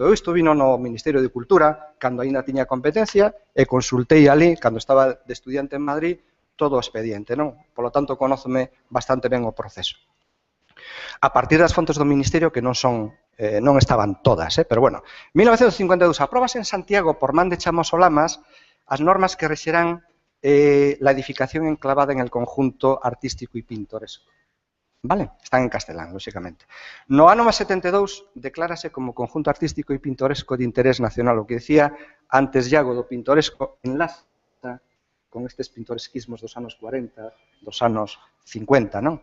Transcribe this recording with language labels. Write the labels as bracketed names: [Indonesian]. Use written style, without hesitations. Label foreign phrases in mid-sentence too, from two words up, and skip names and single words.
[Galician] Eu estuvino no Ministerio de Cultura, cando aínda tiña competencia, e consultei ali, cando estaba de estudiante en Madrid, todo o expediente, non? Polo tanto, conóceme bastante ben o proceso. A partir das fontes do Ministerio, que non estaban todas, pero bueno. 1952, apróbase en Santiago, por man de Chamoso Lamas, as normas que rexerán [Spanish] la edificación enclavada en el conjunto artístico y pintoresco. [Galician] Vale? Están en castelán, lóxicamente. No ano 72 declárase como conjunto artístico e pintoresco de interés nacional, o que decía antes Iago do pintoresco, enlaza con estes pintoresquismos dos anos 40, dos anos 50, non?